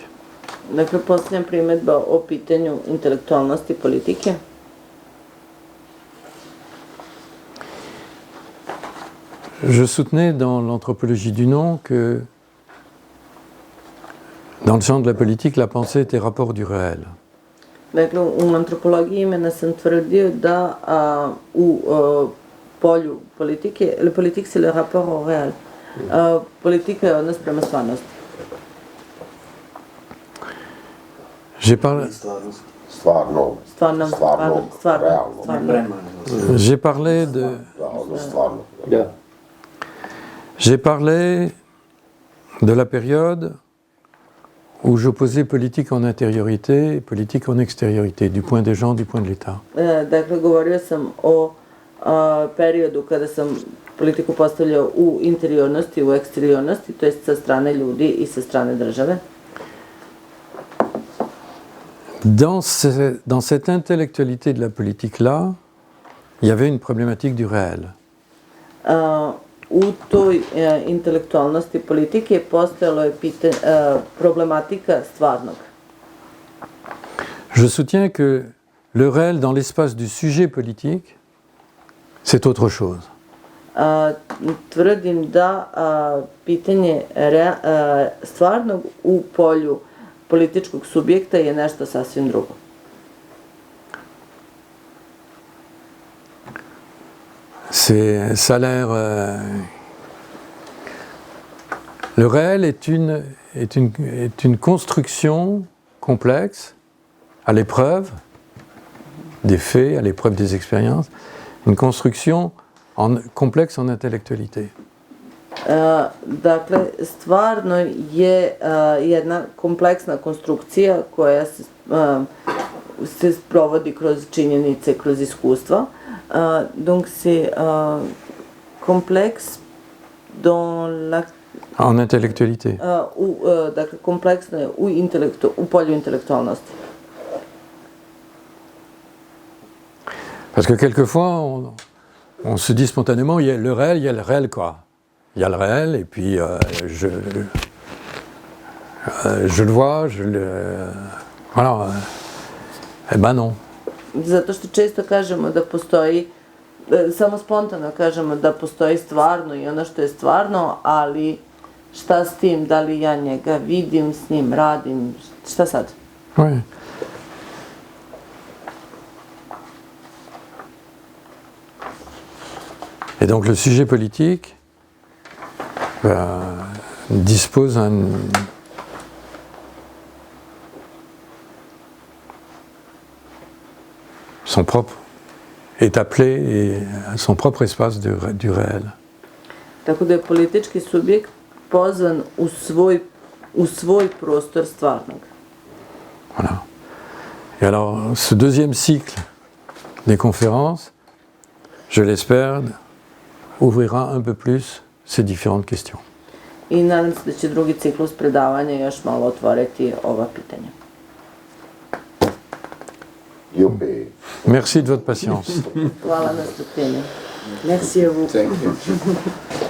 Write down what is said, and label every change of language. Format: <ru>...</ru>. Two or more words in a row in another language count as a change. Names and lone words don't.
<bs>Dakle, posljednja primjedba o pitanju intelektualnosti politike.</bs> <fr>Je soutenais dans l'anthropologie du non que dans le champ de la politique, la pensée était rapport du réel.</fr> <bs>Dakle, u antropologiji imena sam tvrdio da u polju politike,</bs> <fr>le politique c'est le rapport au réel.</fr> <bs>Politika je odnos prema stvarnosti.</bs> <fr>J'ai parlé,</fr> <bs>Stvarno, realno.</bs> <fr>j'ai parlé de,</fr> <bs>Da, ono stvarno.</bs> <fr>j'ai parlé de la période où j'opposais politique en intériorité et politique en extériorité, du point des gens, du point de l'État.</fr> <bs>Dakle, govorio sam o periodu kada sam politiku postavljao u interiornosti, u eksteriornosti, to jest sa strane ljudi i sa strane države.</bs> <fr>Dans cette intellectualité de la politique-là, il y avait une problématique du réel.</fr> <bs>U toj intelektualnosti politike postojalo je problematika stvarnog.</bs> <fr>Je soutiens que le réel dans l'espace du sujet politique, c'est autre chose.</fr> <bs>Tvrdim da pitanje stvarnog u polju političkog subjekta je nešto sasvim drugo.</bs> <fr>Ça a l'air. Le réel est une construction complexe, à l'épreuve des faits, à l'épreuve des expériences, une construction complexe en intellectualité.</fr> <bs>Dakle, stvarno je jedna kompleksna konstrukcija koja se sprovodi kroz činjenice, kroz iskustva.</bs> <fr>Donc c'est complexe dans la... En intellectualité.</fr> <bs>Dakle, kompleksno je u polju intelektualnosti.</bs> <fr>Parce que quelquefois, on se dit spontanément, il y a le réel quoi. Il y a le réel, et puis je le vois, voilà. Eh ben non.</fr> <bs>Zato što često kažemo da postoji, samo spontano kažemo da postoji stvarno i ono što je stvarno, ali šta s tim, da li ja njega vidim, s njim radim, šta sad?</bs> <fr>Oui. Et donc le sujet politique dispose est appelé à son propre espace du réel.</fr> <bs>Tako da je politički subjekt pozvan u svoj prostor stvarnog.</bs> <fr>Voilà. Et alors, ce deuxième cycle des conférences, je l'espère, ouvrira un peu plus ces différentes questions.</fr> <bs>I nadam se da će drugi ciklus predavanja još malo otvoriti ova pitanja.</bs> <fr>Youpi. Merci de votre patience.</fr> <bs>Hvala na strpljenju.</bs> <fr>Merci à vous.</fr> <en>Thank you.</en>